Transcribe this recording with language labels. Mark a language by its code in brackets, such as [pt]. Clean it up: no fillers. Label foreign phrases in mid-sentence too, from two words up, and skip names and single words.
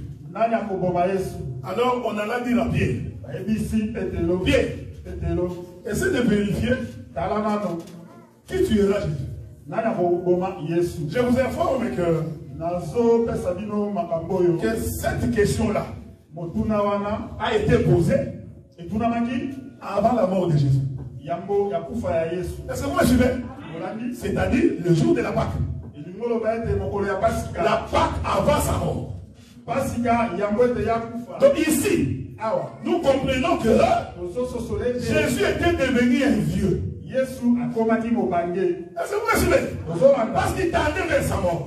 [fr] Alors on alla dire à Pierre, Pierre, essaie de vérifier qui tuera Jésus. Je vous informe que cette question-là a été posée avant la mort de Jésus. [ln] Yambo yakufa ya Yesu. [fr] Est-ce que vous me suivez? C'est-à-dire le jour de la Pâque. La Pâque avant sa mort. Donc ici, nous comprenons que Jésus était devenu un vieux. Est-ce que vous me suivez? Parce qu'il tendait vers sa mort.